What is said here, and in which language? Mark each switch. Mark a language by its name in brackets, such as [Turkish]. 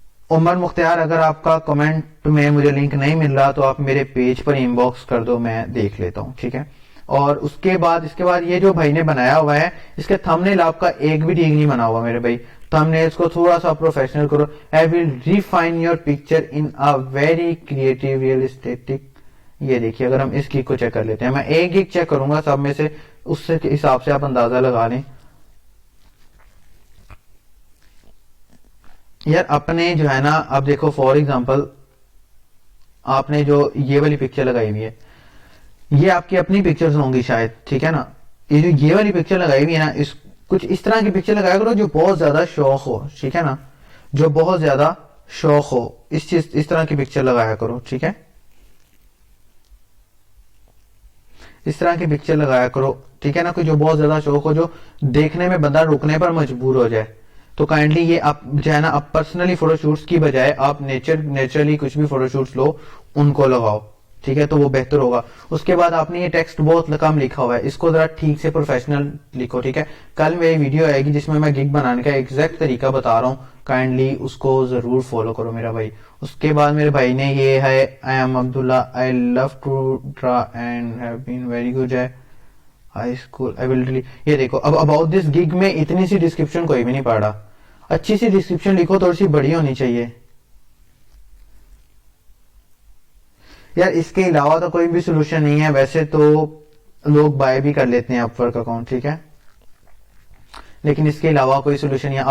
[Urdu] عمر مختار, اگر آپ کا کمنٹ میں مجھے لنک نہیں مل رہا تو آپ میرے پیج پر ان باکس کر دو, میں دیکھ لیتا ہوں, ٹھیک ہے. اور اس کے بعد یہ جو بھائی نے بنایا ہوا ہے اس کے تھم نیل آپ کا ایک بھی ٹھیک نہیں بنا ہوا میرے بھائی. تھم نیلز کو تھوڑا سا پروفیشنل کرو. [English] I will refine your picture in a very creative realistic. [Urdu] یہ دیکھیے, اگر ہم اس گیگ کو چیک کر لیتے ہیں, میں ایک گیگ چیک کروں گا سب میں سے, اس سے حساب سے آپ اندازہ لگا لیں. یار اپنے جو ہے نا, اب دیکھو فار ایگزامپل آپ نے جو یہ والی پکچر لگائی ہوئی ہے, یہ آپ کی اپنی پکچرز ہوں گی شاید, ٹھیک ہے نا. یہ جو یہ والی پکچر لگائی ہوئی ہے نا, کچھ اس طرح کی پکچر لگایا کرو جو بہت زیادہ شوق ہو, ٹھیک ہے نا, جو بہت زیادہ شوق ہو, اس طرح کی پکچر لگایا کرو, ٹھیک ہے. اس طرح کی پکچر لگایا کرو, ٹھیک ہے نا, کوئی جو بہت زیادہ شوق ہو, جو دیکھنے میں بندہ رکنے پر مجبور ہو جائے. تو کائنڈلی یہ آپ جو ہے نا, آپ پرسنلی فوٹو شوٹس کی بجائے آپ نیچرلی کچھ بھی فوٹو شوٹس لو, ان کو لگاؤ, ٹھیک ہے, تو وہ بہتر ہوگا. اس کے بعد آپ نے یہ ٹیکسٹ بہت کم لکھا ہوا ہے, اس کو ذرا ٹھیک سے پروفیشنل لکھو, ٹھیک ہے. کل میری ویڈیو آئے گی جس میں گگ بنانے کا ایگزیکٹ طریقہ بتا رہا ہوں, کائنڈلی اس کو ضرور فالو کرو میرا بھائی. اس کے بعد میرے بھائی نے یہ ہے, [English] I am Abdullah, I love to draw and have been very good at high school. I will delete. [Urdu] یہ دیکھو, اب [English] about this gig [Urdu] میں اتنی سی ڈسکرپشن کوئی بھی نہیں پڑھ رہا. اچھی سی ڈسکرپشن لکھو, تھوڑی سی بڑی ہونی چاہیے یار. اس کے علاوہ تو کوئی بھی سولوشن نہیں ہے. ویسے تو لوگ بائی بھی کر لیتے ہیں اپورک اکاؤنٹ, ٹھیک ہے, لیکن اس کے علاوہ کوئی سولوشن نہیں ہے.